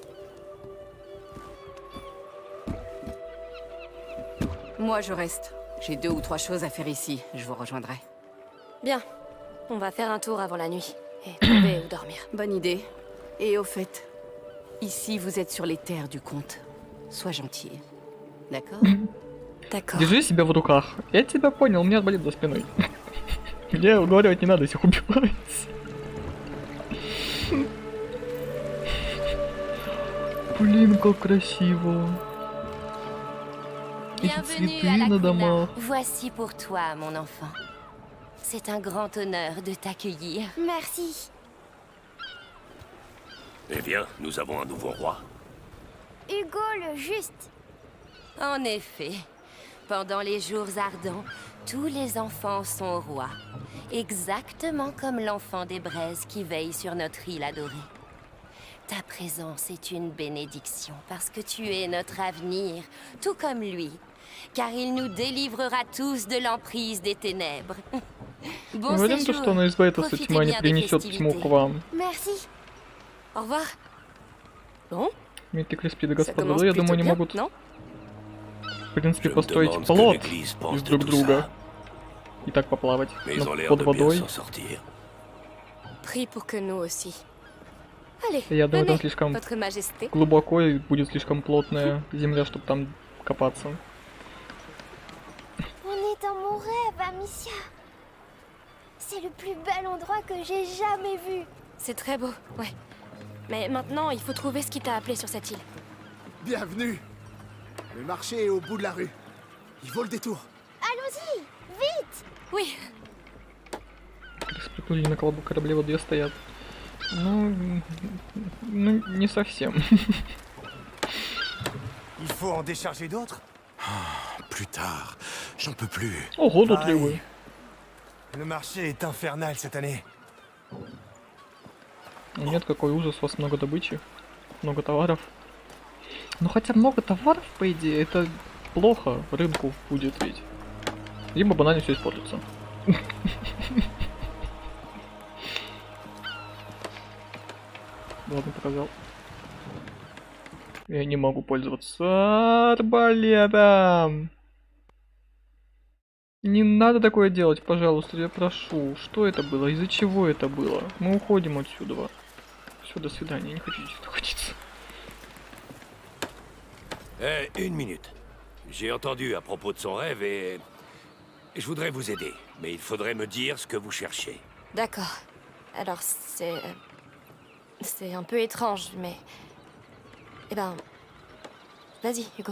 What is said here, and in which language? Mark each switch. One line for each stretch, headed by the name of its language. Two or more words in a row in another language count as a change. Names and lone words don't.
French: Moi, je reste. J'ai 2 ou 3 choses à faire ici. Je vous rejoindrai. Bien. On va faire un tour avant la nuit. Et trouver où dormir. Bonne idée. Et au fait, ici, vous êtes sur les terres du comte. Sois gentil. D'accord? D'accord.
Russian: Держи себя в руках. Я тебя понял, у меня арбалет за спиной. Мне уговаривать не надо, всех убивать. Блин, как красиво. Эти цветы на домах.
French: Voici pour toi, mon enfant. C'est un grand honneur de t'accueillir. Merci. Eh bien, nous avons un nouveau roi. Hugo le Juste. En effet, pendant les jours ardents, tous les enfants sont rois. Exactement comme l'enfant des braises qui veille sur notre île adorée. Ta présence est une bénédiction parce que tu es notre avenir, tout comme lui. Car il nous délivrera tous de l'emprise des ténèbres. Bon
Russian: Уверен, то,
French: séjour.
Russian: что она избавит от
French: Profitez
Russian: тьма, не
French: bien des
Russian: принесет тьму к
French: festivités.
Russian: вам.
French: Merci. Au revoir. Bon,
Russian: Митты Криспиды,
French: ça
Russian: господа,
French: commence
Russian: да, я
French: plutôt
Russian: думаю, они
French: bien,
Russian: могут,
French: non?
Russian: в принципе,
French: Je me
Russian: построить
French: demande ce que
Russian: плот
French: l'Église pense
Russian: из
French: de
Russian: друг
French: tout
Russian: друга.
French: ça.
Russian: И так поплавать.
French: Mais
Russian: Но
French: ils ont l'air
Russian: под
French: de bien
Russian: водой.
French: s'en sortir. Prie pour que nous aussi. Allez,
Russian: Я думаю, там
French: venez,
Russian: слишком
French: votre majesté.
Russian: глубоко и будет слишком плотная земля, чтобы там копаться.
French: On est dans mon rêve, Amicia. C'est le plus bel endroit que j'ai jamais vu. C'est très beau, ouais. Mais maintenant, il faut trouver ce qui t'a appelé sur cette île. Bienvenue. Le marché est au bout de la rue. Il vaut le détour. Allons-y, vite. Oui,
Russian: Приплыли на корабле, вот две стоят. Ну, не совсем.
French: Il faut en décharger d'autres? Plus tard. J'en peux plus.
Russian: Ого, тут левые.
French: Le marché est infernal cette année.
Russian: Нет, какой ужас, у вас много добычи, много товаров. Ну хотя много товаров, по идее, это плохо рынку будет ведь. Либо банально все испортится. Ладно, показал. Я не могу пользоваться арбалетом. Не надо такое делать, пожалуйста, я прошу. Что это было? Из-за чего это было? Мы уходим отсюда. Все, до свидания, я не хочу здесь находиться.
French: Une minute. J'ai entendu à propos de son rêve et je voudrais vous aider. Mais il faudrait me dire ce que vous cherchez. d'accord. Alors, c'est un peu étrange, mais... Eh ben... Vas-y, Hugo.